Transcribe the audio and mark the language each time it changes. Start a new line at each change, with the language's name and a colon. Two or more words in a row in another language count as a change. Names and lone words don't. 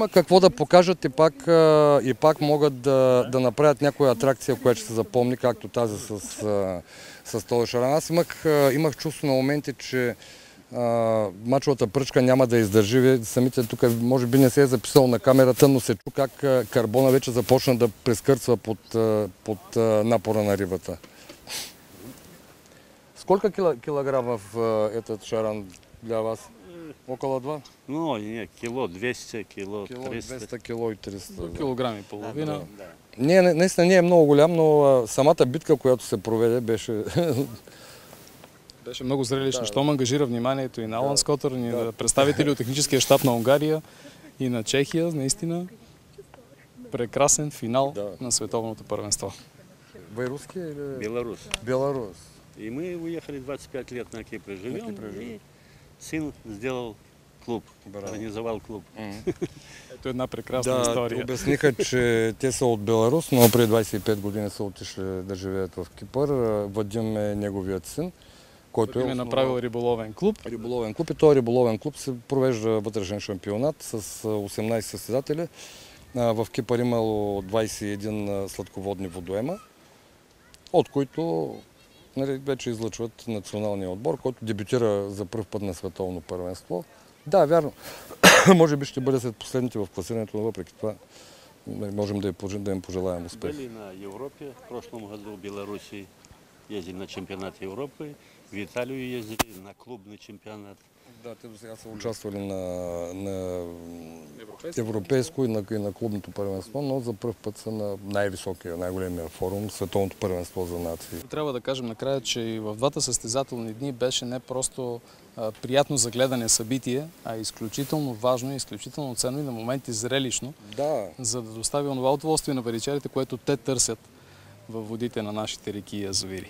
Bulgarian: Има какво да покажат и пак могат да направят някоя атракция, която ще се запомни, както тази с този шаран. Аз имах чувство на моменти, че мачовата пръчка няма да издържи. Самите тук може би не се е записал на камерата, но се чу как карбона вече започна да прескърцва под напора на рибата.
Russian: Сколько килограммов этот шаран для вас? Около 2? Ну, не, кило 200, кило 300. 200, кило и 300.
Bulgarian: Килограми и половина. Не, наистина не е много голям, но самата битка, която се проведе, беше... Беше много зрелищно, щом ангажира вниманието и на Алан Скотър, и на представители от техническия щаб на Унгария и на Чехия. Наистина прекрасен финал на световното първенство.
Russian: Вы русский или... Белорус. Белорус. И мы уехали 25 лет на Кипре живем, и сын сделал клуб, организовал клуб.
Bulgarian: Ето една прекрасна история. Обясниха, че те са от Беларус, но преди 25 години са отишли да живеят в Кипър. Вадим е неговият син, който е направил риболовен клуб. Риболовен клуб и този риболовен клуб се провежда вътрешен шампионат с 18 състезатели. В Кипър имало 21 сладководни водоема, от които вече излъчват националния отбор, който дебютира за пръв път на световно първенство. Да, вярно. Може би ще бъде след последните в класирането, но въпреки това можем да им пожелаем успех.
Russian: Были на Европе, в прошлом году в Беларуси ездили на чемпионат Европы, в Италию ездили на клубный чемпионат.
Bulgarian: Да, те до сега са участвали на европейско и на клубното първенство, но за пръв път са на най-високия, най-големия форум, световното първенство за нации. Трябва да кажем накрая, че и в двата състезателни дни беше не просто приятно за гледане събитие, а изключително важно и изключително ценно и на моменти зрелищно, за да достави онова удоволствие на паричарите, което те търсят във водите на нашите реки и язовири.